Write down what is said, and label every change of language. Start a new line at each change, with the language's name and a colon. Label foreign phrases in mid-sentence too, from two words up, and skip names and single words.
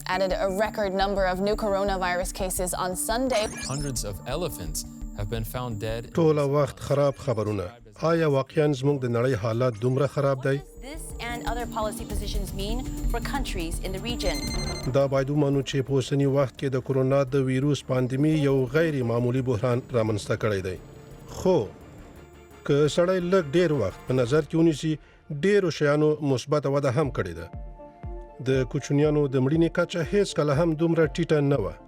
English: added a record number of new coronavirus cases on Sunday. Hundreds of elephants have been found dead.
Pashto: ټول وخت خراب خبرونه. آیا واقعاً زموږ د نړۍ حالات دومره خراب دی؟ This and other policy positions mean for countries in the region. دا باید ومنو چې په اوسني وخت کې د کرونا د ویروس پاندیمي یو غیر معمولی بحران رامنځته کړی دی. خو که سړی لږ ډیر وخت په نظر کې ونیسي ډیرو شیانو مثبت وده هم کړې ده. د کوچنیانو د مړینې کچه هیڅ کله هم دومره ټیټه نه وه.